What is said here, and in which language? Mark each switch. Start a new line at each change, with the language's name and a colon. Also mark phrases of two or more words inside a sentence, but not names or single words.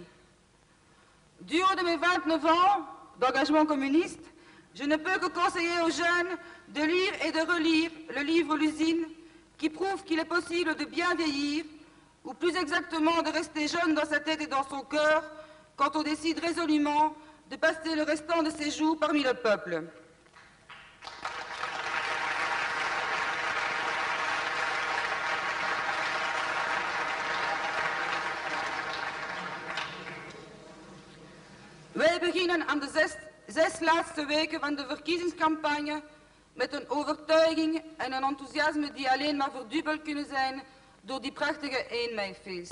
French: Du haut de mes 29 ans d'engagement communiste, je ne peux que conseiller aux jeunes de lire et de relire le livre L'usine, qui prouve qu'il est possible de bien vieillir, ou plus exactement de rester jeune dans sa tête et dans son cœur, quand on décide résolument de passer le restant de ses jours parmi le peuple.
Dutch: Wij beginnen aan de zes laatste weken van de verkiezingscampagne met een overtuiging en een enthousiasme die alleen maar verdubbeld kunnen zijn door die prachtige 1 mei-feest.